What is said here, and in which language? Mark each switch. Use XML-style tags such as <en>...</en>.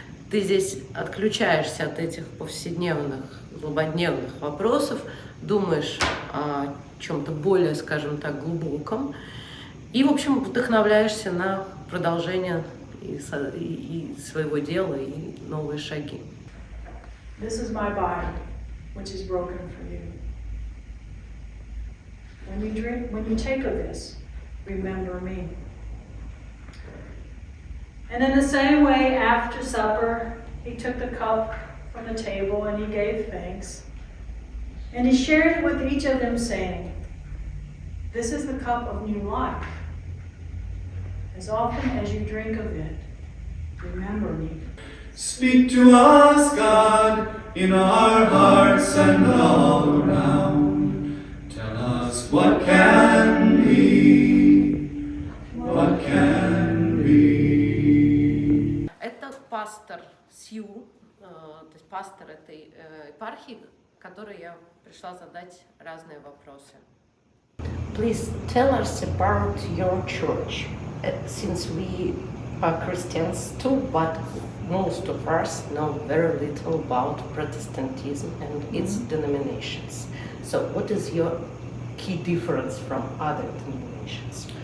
<ru>Ты здесь отключаешься от этих повседневных, злободневных вопросов, думаешь о чем-то более, скажем так, глубоком. И, в общем, вдохновляешься на продолжение и своего дела, и новые шаги.</ru> <en>This is my body, which is broken for you. When you take of this, remember me. And in the same way, after supper, he took the cup from the table and he gave thanks. And he shared it with each of them, saying, "This is the cup of new life. As often as you drink of it, remember me." Speak to us, God, in our hearts and all around. Tell us what can be, what can be.</en> <ru>Это пастор Сью, то есть пастор этой епархии, которой я пришла задать разные вопросы.</ru> <en>Please tell us about your church, since we are Christians too, but most of us know very little about Protestantism and its denominations. So what is your key difference from other denominations?</en>